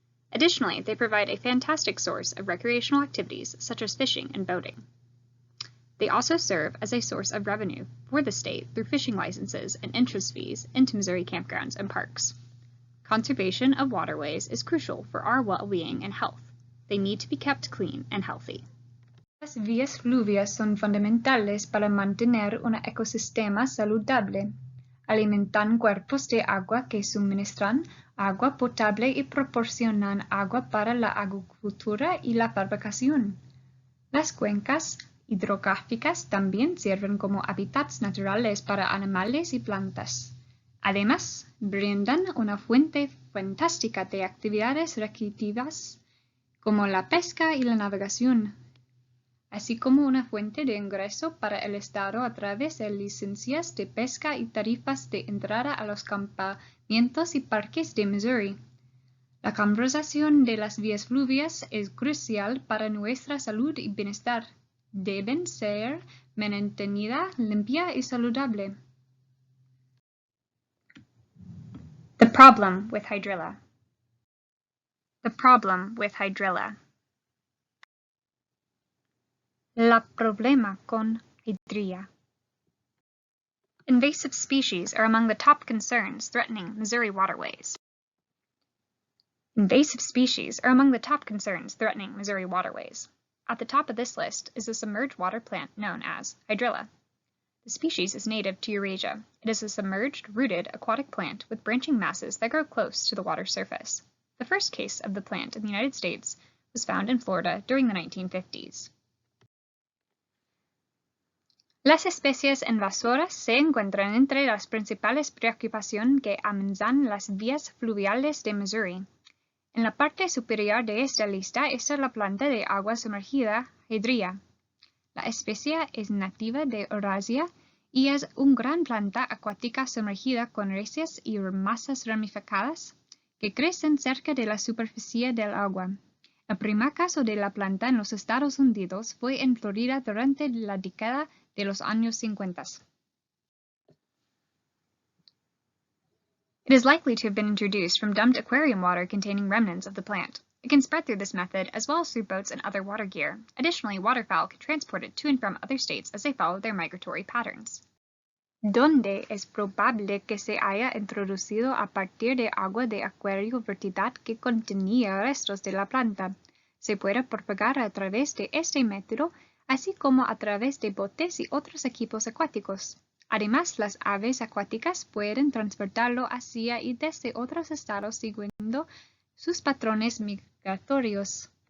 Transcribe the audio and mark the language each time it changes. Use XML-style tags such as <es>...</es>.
<en>Additionally, they provide a fantastic source of recreational activities such as fishing and boating. They also serve as a source of revenue for the state through fishing licenses and interest fees into Missouri campgrounds and parks. Conservation of waterways is crucial for our well-being and health. They need to be kept clean and healthy.</en> <es>Las vías fluviales son fundamentales para mantener un ecosistema saludable. Alimentan cuerpos de agua que suministran agua potable y proporcionan agua para la agricultura y la fabricación. Las cuencas hidrográficas también sirven como hábitats naturales para animales y plantas. Además, brindan una fuente fantástica de actividades recreativas como la pesca y la navegación, así como una fuente de ingreso para el estado a través de licencias de pesca y tarifas de entrada a los campamentos y parques de Missouri. La conservación de las vías fluviales es crucial para nuestra salud y bienestar. Deben ser mantenida limpia y saludable.</es> <en>The problem with hydrilla. The problem with hydrilla.</en> <es>La problema con hydrilla.</es> <en>Invasive species are among the top concerns threatening Missouri waterways. Invasive species are among the top concerns threatening Missouri waterways. At the top of this list is a submerged water plant known as Hydrilla. The species is native to Eurasia. It is a submerged, rooted, aquatic plant with branching masses that grow close to the water's surface. The first case of the plant in the United States was found in Florida during the 1950s.</en> <es>Las especies invasoras se encuentran entre las principales preocupaciones que amenazan las vías fluviales de Missouri. En la parte superior de esta lista está la planta de agua sumergida Hydrilla. La especie es nativa de Eurasia y es una gran planta acuática sumergida con raíces y masas ramificadas que crecen cerca de la superficie del agua. El primer caso de la planta en los Estados Unidos fue en Florida durante la década de los años 50.</es> <en>It is likely to have been introduced from dumped aquarium water containing remnants of the plant. It can spread through this method as well as through boats and other water gear. Additionally, waterfowl can transport it to and from other states as they follow their migratory patterns.</en> <es>¿Dónde es probable que se haya introducido a partir de agua de acuario vertida que contenía restos de la planta? Se puede propagar a través de este método, así como a través de botes y otros equipos acuáticos. Además, las aves acuáticas pueden transportarlo hacia y desde otros estados siguiendo sus patrones migratorios.</es>